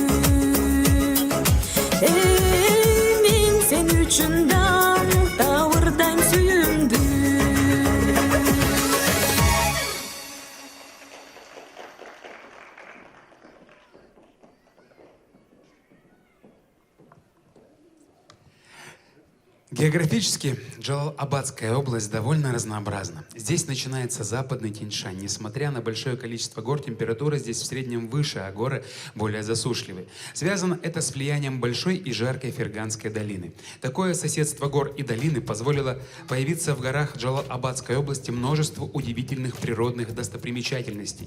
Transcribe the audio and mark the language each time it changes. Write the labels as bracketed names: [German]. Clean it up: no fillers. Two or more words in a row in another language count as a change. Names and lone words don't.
[Russian] Ey men sen üçün dam tavırdaym suyundu. Географически Джалал-Абадская область довольно разнообразна. Здесь начинается западный Тянь-Шань. Несмотря на большое количество гор, температура здесь в среднем выше, а горы более засушливые. Связано это с влиянием большой и жаркой Ферганской долины. Такое соседство гор и долины позволило появиться в горах Джалал-Абадской области множеству удивительных природных достопримечательностей.